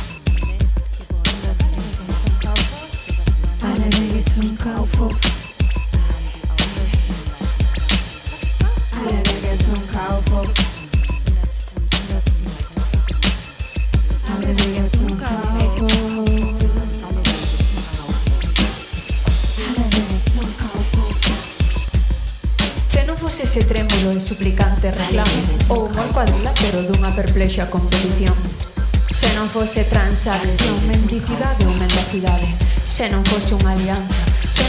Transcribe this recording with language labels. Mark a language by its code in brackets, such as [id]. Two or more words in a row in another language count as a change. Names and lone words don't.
[de] Alle Wege zum Kaufhof. Alle Wege zum Kaufhof. Alle Wege zum Kaufhof. [gl] Se non fose ese trémulo e suplicante reclamo ou un cuadrilátero dunha perplexa competición, se non fose transacción, mendicidade ou mendacidade, se non fose unha alianza, se